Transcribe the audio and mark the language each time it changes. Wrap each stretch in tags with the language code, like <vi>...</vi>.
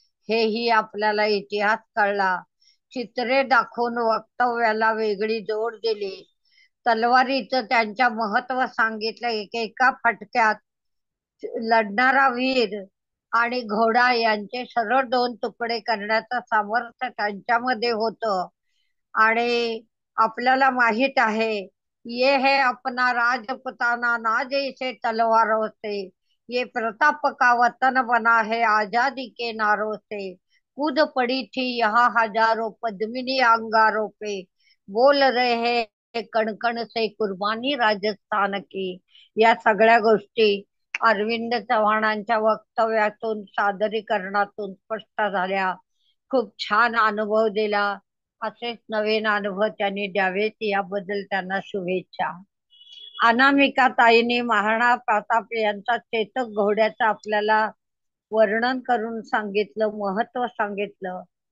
<mr>हेही आपल्याला इतिहास कळला. चित्रे दाखवून वक्तव्याला वेगळी जोड दिली. तलवारीचं त्यांच्या महत्व सांगितलं. एका फटक्यात लढणारा वीर आणि घोडा यांचे सरळ 2 तुकडे करण्याचं सामर्थ्य त्यांच्यामध्ये होतं. आणि आपल्याला माहित आहे</mr> <hi>ये है अपना राजपुताना ना जैसे तलवारों से, ये प्रताप का वतन बना है आजादी के नारों से, कूद पड़ी थी यहाँ हजारों पद्मिनी अंगारों पे, बोल रहे हैं कणकण से कुर्बानी राजस्थान की.</hi> <mr>या सगळ्या गोष्टी अरविंद चव्हाणांच्या वक्तव्यातून सादरीकरणातून स्पष्ट झाल्या. खूप छान अनुभव दिला. असेच नवीन अनुभव त्यांनी द्यावेत याबद्दल त्यांना शुभेच्छा. अनामिका ताईंनी महाराणा प्रताप यांचा चेतक घोड्याचं आपल्याला वर्णन करून सांगितलं, महत्व सांगितलं.</mr>